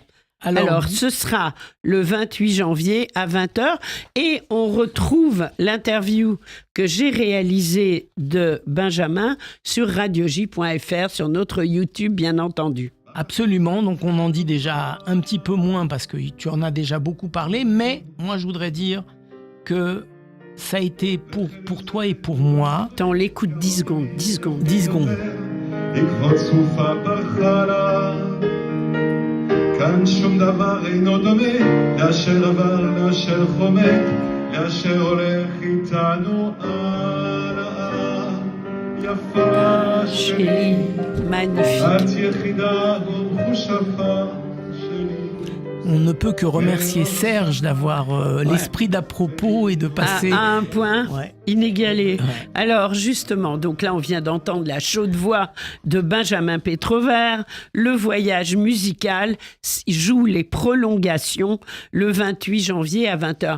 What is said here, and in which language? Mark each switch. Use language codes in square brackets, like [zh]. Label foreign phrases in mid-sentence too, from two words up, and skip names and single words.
[fr] Alors, ce sera le 28 janvier à 20h et on retrouve l'interview que j'ai réalisée de Benjamin sur radioj.fr, sur notre YouTube, bien entendu. Absolument, donc on en dit déjà un petit peu moins parce que tu en as déjà beaucoup parlé, mais moi je voudrais dire que ça a été pour toi et pour moi. Attends, on l'écoute 10 secondes. 10 secondes. [he] כאן שום דבר אינו דומה לאשר עבר, לאשר חומק, לאשר הולך איתנו הלאה. יפה שלי, את יחידה ומחושפה שלי. [fr] On ne peut que remercier Serge d'avoir l'esprit d'à propos et de passer à un point inégalé. Ouais. Alors justement, donc là on vient d'entendre la chaude voix de Benjamin Pétrovert. Le voyage musical joue les prolongations le 28 janvier à 20h.